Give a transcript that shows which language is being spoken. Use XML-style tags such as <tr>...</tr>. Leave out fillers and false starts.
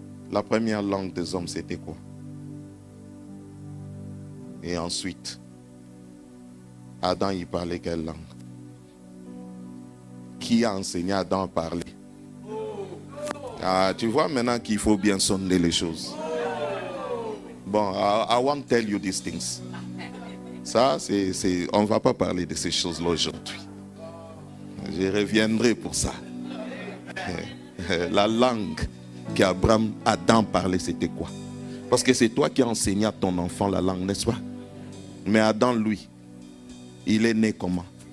<fr>La première langue des hommes, c'était quoi? Et ensuite, Adam, il parlait quelle langue? Qui a enseigné Adam à parler? Tu vois maintenant qu'il faut bien sonner les choses.</fr> <en>Bon, I won't tell you these things.</en> <fr>Ça, on ne va pas parler de ces choses-là aujourd'hui. Je reviendrai pour ça. La langue qu'Adam parlait, c'était quoi? Parce que c'est toi qui as enseigné à ton enfant la langue, n'est-ce pas? Mais Adam, lui, il est né comment?</fr>